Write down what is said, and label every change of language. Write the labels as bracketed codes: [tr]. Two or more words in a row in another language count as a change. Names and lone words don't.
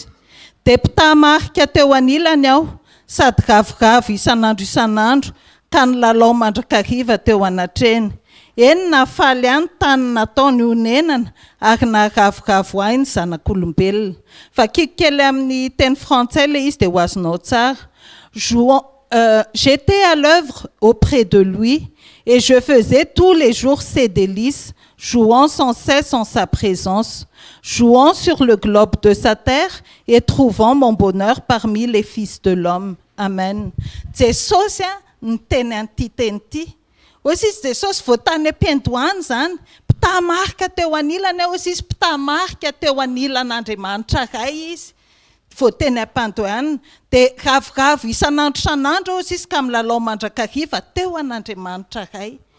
[mg] Dia mpitamarika teo anilany aho sady raviravo isan'andro ka ny lalao mandrakariva teo anatreny. Eny nahafaly any tany nataony honenana ary naharaviravo ahy ny zanak'olombelona. Fa kikikely amin'ny teny frantsay le izy dia ho azonao tsara. [fr] J'étais à l'œuvre auprès de lui et je faisais tous les jours ses délices, jouant sans cesse en sa présence, jouant sur le globe de sa terre et trouvant mon bonheur parmi les fils de l'homme. [mg] Amen. Jesosy ny teny an'ity teny ity. Hozy izy Jesosy voatany ampiandohany zany, mpitamarika teo anilany hozy izy mpitamarika teo anilan'Andriamanitra iray izy. Voateny ampandohany dia ravoravo isan'andro hozy izy ka milalao mandrakariva teo an'Andriamanitra iray.